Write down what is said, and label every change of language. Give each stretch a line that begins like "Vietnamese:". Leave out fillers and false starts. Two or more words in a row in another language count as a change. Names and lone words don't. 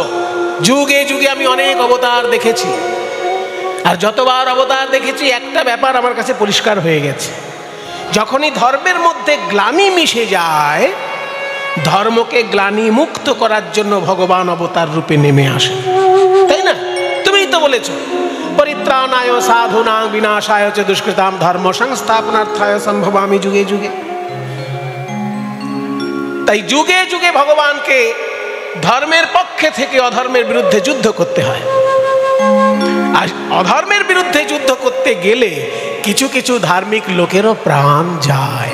Bangla: যুগে যুগে আমি অনেক অবতার দেখেছি, আর যতবার অবতার দেখেছি একটা ব্যাপার আমার কাছে পরিষ্কার হয়ে গেছে, যখনই ধর্মের মধ্যে গ্লানি মিশে যায়, ধর্মকে গ্লানি মুক্ত করার জন্য ভগবান অবতার রূপে নেমে আসে, তাই না? তুমিই তো বলেছো
Sanskrit: পরিত্রাণায় সাধুনাং বিনাশায় চ দুষ্কৃতাম ধর্ম সংস্থাপনার্থায় সম্ভবামি যুগে যুগে।
Bangla: তাই যুগে যুগে ভগবানকে ধর্মের পক্ষে থেকে অধর্মের বিরুদ্ধে যুদ্ধ করতে হয়। আর অধর্মের বিরুদ্ধে যুদ্ধ করতে গেলে কিছু কিছু ধার্মিক লোকেরও প্রাণ যায়।